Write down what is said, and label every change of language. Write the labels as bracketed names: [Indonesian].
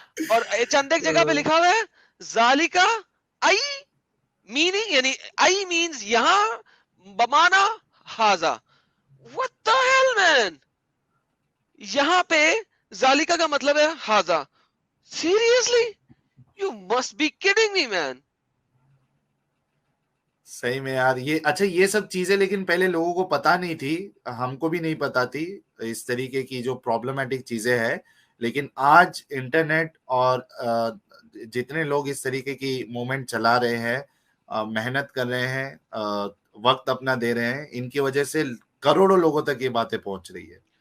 [Urdu] اور چند ایک جگہ پہ لکھا ہوا ہے ذالکا آئی میننگ, یعنی آئی مینز یہاں, [Arabic] بمانا ہاذا. [English] what the hell man, [Urdu] یہاں پہ ذالکا کا مطلب ہے ہاذا. [English] seriously you must be kidding me man. [Urdu] صحیح میں یار یہ اچھا یہ سب چیزیں لیکن پہلے لوگوں کو پتا نہیں تھی, ہم کو بھی نہیں پتا تھی اس طریقے کی جو پرابلمٹک چیزیں ہیں. لیکن آج انٹرنیٹ اور جتنے لوگ اس طریقے کی موومنٹ چلا رہے ہیں, محنت کر رہے ہیں, وقت اپنا دے رہے ہیں, ان کی وجہ سے کروڑوں لوگوں تک یہ باتیں پہنچ رہی ہے.